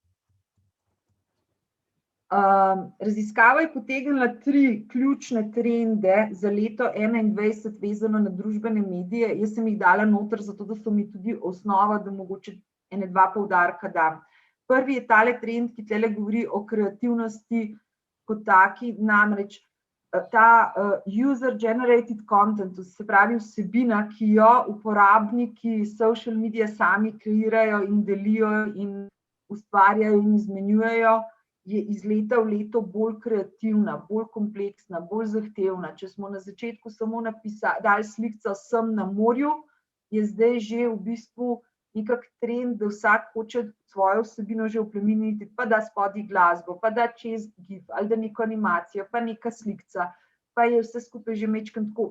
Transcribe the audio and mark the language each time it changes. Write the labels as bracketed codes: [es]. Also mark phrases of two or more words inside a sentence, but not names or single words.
[sl] Raziskava je potegnila 3 ključne trende za leto 2021 vezano na družbene medije. Jaz sem jih dala noter, zato da so mi tudi osnova, da mogoče 1-2 poudarka dam. Prvi je tale trend, ki tele govori o kreativnosti kot taki, namreč ta [en] user-generated content, [sl] se pravi vsebina, ki jo uporabniki [en] social media [sl] sami kreirajo in delijo in ustvarjajo in izmenjujejo, je iz leta v leto bolj kreativna, bolj kompleksna, bolj zahtevna. Če smo na začetku samo dali slikco sem na morju, je zdaj že v bistvu nekak trend, da vsak hoče svojo vsebino že oplemeniti, pa da spodaj glasbo, pa da čez gif, ali da neko animacijo, pa neka slikca, pa je vse skupaj že majčkeno tako.